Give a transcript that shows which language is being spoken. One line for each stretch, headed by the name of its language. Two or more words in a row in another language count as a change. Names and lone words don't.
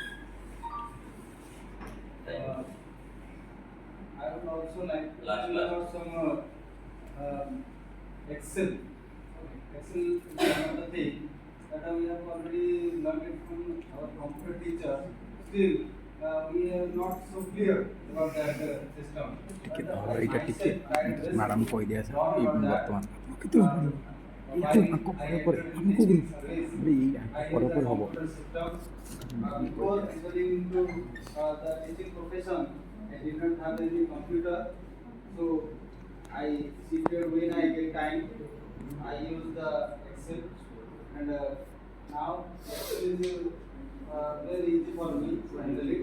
English: I would also like to Last tell about some Excel. Excel is another thing that we have already learned it from our computer teacher. Still, we are not so clear about that system.
Odia: ଟିକେ ଧର ଏଇଟା ଟିକେ ମ୍ୟାଡ଼ାମ୍ କହିଦିଆ ସାର୍ ଏଇ ବର୍ତ୍ତମାନ କେତେ ଆଙ୍କ ପରେ ପରେ ଆମକୁ ଏଇ ଆଙ୍କ ପରେ ପରେ ହେବ
English: Before entering into the teaching profession, I did not have any computer, so I secret when I get time, I use the Excel, and now Excel is very easy for me to handle it.